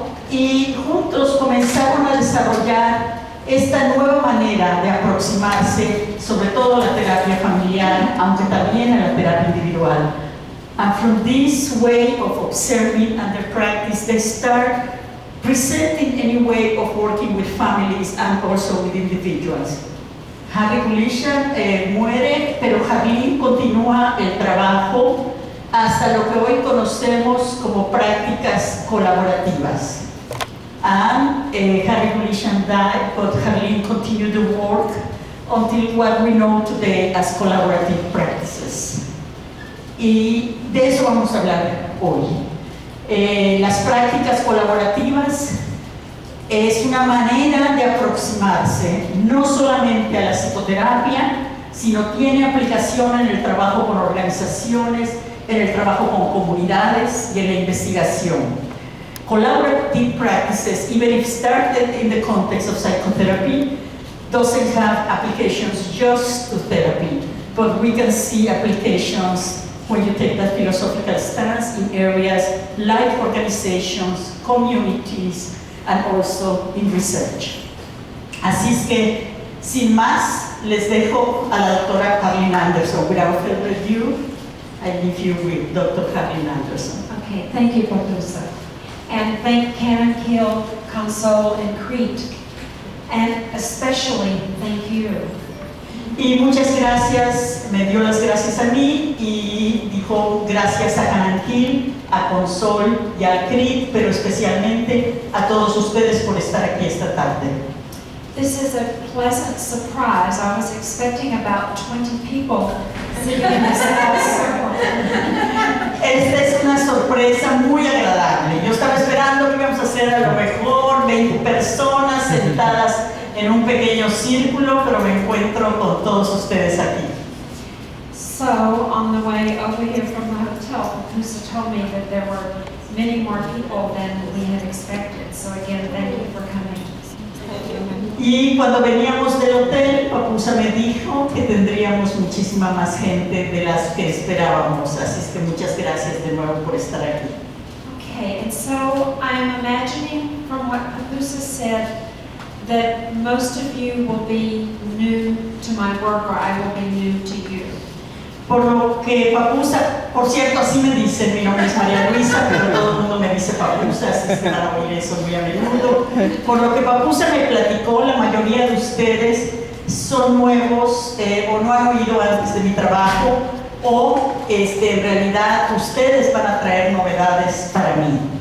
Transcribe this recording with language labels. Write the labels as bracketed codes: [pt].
[es] Y juntos comenzaron a desarrollar esta nueva manera de aproximarse, sobre todo a la terapia familiar, aunque también a la terapia individual. [en] And from this way of observing and their practice, they start presenting any way of working with families and also with individuals. [es] Harry Gulishan muere, pero Harleen continúa el trabajo hasta lo que hoy conocemos como prácticas colaborativas. [en] And Harry Gulishan died, but Harleen continued the work until what we know today as collaborative practices. [es] Y de eso vamos a hablar hoy. Las prácticas colaborativas es una manera de aproximarse no solamente a la psicoterapia, sino tiene aplicación en el trabajo con organizaciones, en el trabajo con comunidades y en la investigación. [en] Collaborative practices, even if started in the context of psychotherapy, doesn't have applications just to therapy, but we can see applications when you take that philosophical stance in areas like organizations, communities, and also in research. [es] Así es que, sin más, les dejo a la doctora Harleen Anderson. [en] Without further ado, I leave you with Dr. Harleen Anderson. Okay, thank you, Professor. And thank Cananquil, Consol, and CRIT. And especially thank you. [es] Y muchas gracias, me dio las gracias a mí y dijo gracias a Cananquil, a Consol y al CRIT, pero especialmente a todos ustedes por estar aquí esta tarde. [en] This is a pleasant surprise. I was expecting about 20 people sitting in this little circle. [es] Esta es una sorpresa muy agradable. Yo estaba esperando que íbamos a hacer a lo mejor 20 personas sentadas en un pequeño círculo, pero me encuentro con todos ustedes aquí. [en] So, on the way over here from the hotel, Pusa told me that there were many more people than we had expected. So again, thank you for coming. [es] Y cuando veníamos del hotel, Papusa me dijo que tendríamos muchísima más gente de las que esperábamos. Así es que muchas gracias de nuevo por estar aquí. [en] Okay, and so I'm imagining from what Papusa said that most of you will be new to my work, or I will be new to you. [es] Por lo que Papusa, por cierto, así me dicen, mi nombre es María Luisa, pero todo el mundo me dice Papusa, así se van a oír eso muy a menudo. Por lo que Papusa me platicó, la mayoría de ustedes son nuevos o no han oído antes de mi trabajo, o en realidad ustedes van a traer novedades para mí.